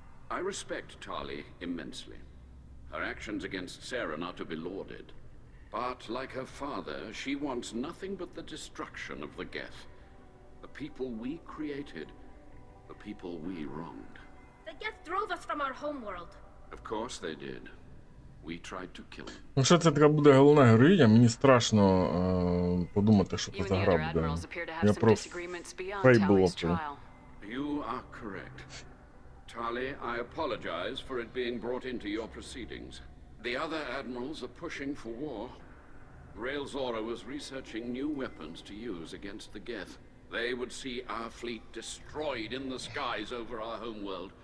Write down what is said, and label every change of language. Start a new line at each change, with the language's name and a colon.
English: I respect Tali immensely. Her actions against Saren are to be lauded. But, like her father, she wants nothing but the destruction of the Geth. The people we created. The people we wronged. The Geth drove us from our homeworld. Of course they did. We tried to kill him.
Ukrainian: Ну що це така буде головна героїня, мені страшно подумати, що це за гра буде. Я про Fable.
English: You are correct. Tali, I apologize for it being brought into your proceedings. The other admirals are pushing for war. Rael Zora was researching new weapons to use against the Geth. They would see our fleet destroyed in the skies over our homeworld,